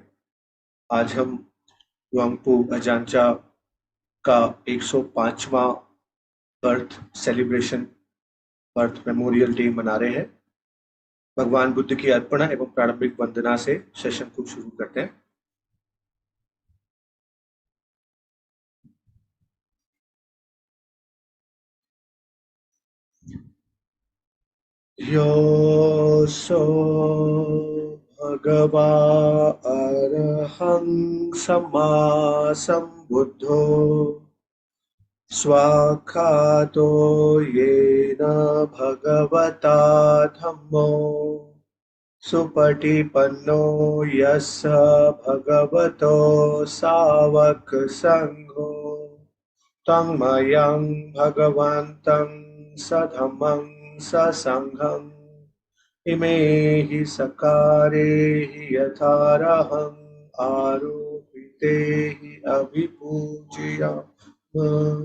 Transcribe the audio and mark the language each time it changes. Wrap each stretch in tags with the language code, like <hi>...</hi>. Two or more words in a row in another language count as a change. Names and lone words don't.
<hi>आज हम वांगपो अजानचा का 105वां</hi> <en>birth celebration, birth memorial day</en> <hi>मना रहे हैं। भगवान बुद्ध की अर्पणा एवं प्रारंभिक वंदना से सेशन को शुरू करते हैं।</hi> <pi>योऽसो भगवा अरहं सम्मा सम्बुद्धो स्वाक्षातो येन भगवता धम्मो सुपटिपन्नो यस्य भगवतो सावक संघो तन्मयं भगवन्तं सधम्मं ससङ्घम् इमे हि सकारे हि यथारहं आरोपिते हि अभिपूज्याम।</pi>